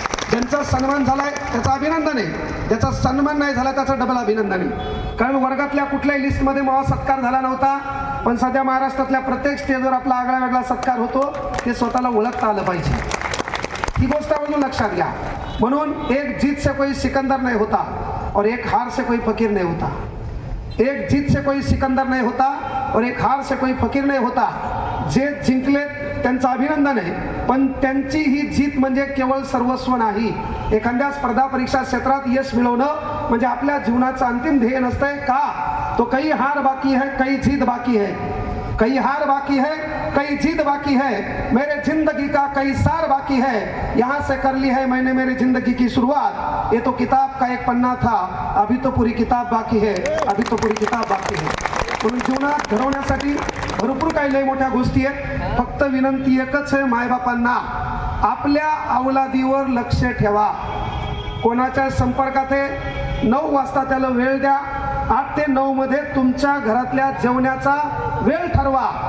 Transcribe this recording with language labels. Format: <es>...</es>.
<mr>ज्यांचा सन्मान झालाय त्याचं अभिनंदन आहे, ज्याचा सन्मान नाही झाला त्याचं डबल अभिनंदन आहे. कारण वर्गातल्या कुठल्याही लिस्टमध्ये मला सत्कार झाला नव्हता, पण सध्या महाराष्ट्रातल्या प्रत्येक स्टेजवर आपला आगळा वेगळा सत्कार होतो. ते स्वतःला ओळखता आलं पाहिजे. ही गोष्ट म्हणून लक्षात घ्या.</mr> <hi>म्हणून एक जीत से कोई सिकंदर नहीं होता और एक हार से कोई फकीर नहीं होता. एक जीत से कोई सिकंदर नहीं होता और एक हार से कोई फकीर नहीं होता.</hi> <mr>जे जिंकले त्यांचं अभिनंदन आहे, पण त्यांची ही जीत म्हणजे केवळ सर्वस्व नाही. एखाद्या स्पर्धा परीक्षा क्षेत्रात यश मिळवणं म्हणजे आपल्या जीवनाचं अंतिम ध्येय नसतंय का.</mr> <hi>तो कई हार बाकी है, कई जीत बाकी है. कई हार बाकी है, कई जीत बाकी है. मेरे जिंदगी का कई सार बाकी है. यहाँ से कर ली है मैंने मेरी जिंदगी की शुरुआत. ये तो किताब का एक पन्ना था, अभी तो पूरी किताब बाकी है. अभी तो पूरी किताब बाकी है.</hi> <mr>म्हणून जीवनात घडवण्यासाठी भरपूर काही लय मोठ्या गोष्टी आहेत. फक्त विनंती एकच आहे, मायबापांना आपल्या अवलादीवर लक्ष ठेवा. कोणाच्या संपर्कात आहे 9 वाजता त्याला वेळ द्या. 8 ते 9 मध्ये तुमच्या घरातल्या जेवण्याचा वेळ ठरवा.</mr>